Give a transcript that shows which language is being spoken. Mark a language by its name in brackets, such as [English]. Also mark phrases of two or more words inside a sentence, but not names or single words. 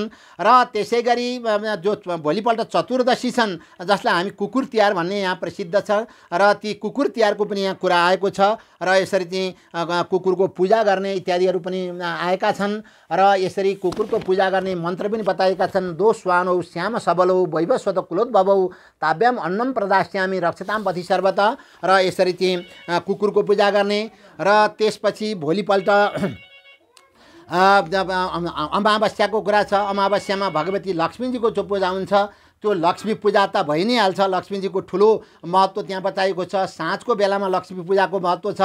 [Nepali] र त्यसै गरी जो भोलिपल्ट चतुर्दशी छन् जसलाई हामी कुकुर तिहार भन्ने यहाँ प्रसिद्ध छ र ती कुकुर तिहारको पनि यहाँ कुरा आएको छ। र यसरी चाहिँ कुकुरको पूजा गर्ने इत्यादिहरू पनि आएका छन्। र यसरी कुकुरको पूजा गर्ने मन्त्र पनि बताएका छन्। [Sanskrit] दो स्वानौ श्याम सबलौ वैवस्वत कुलोद्भवौ ताभ्याम अन्नम प्रदास्यामि रक्षताम पथि सर्वत। [Nepali] र यसरी चाहिँ कुकुरको पूजा गर्ने। र त्यसपछि भोलिपल्ट अमावस्याको कुरा छ। अमावस्यामा भगवती लक्ष्मीजीको जो पूजा हुन्छ त्यो लक्ष्मी पूजा त भइ नै हाल्छ। लक्ष्मीजीको ठुलो महत्त्व त्यहाँ बताइएको छ। साँझको बेलामा लक्ष्मी पूजाको महत्त्व छ।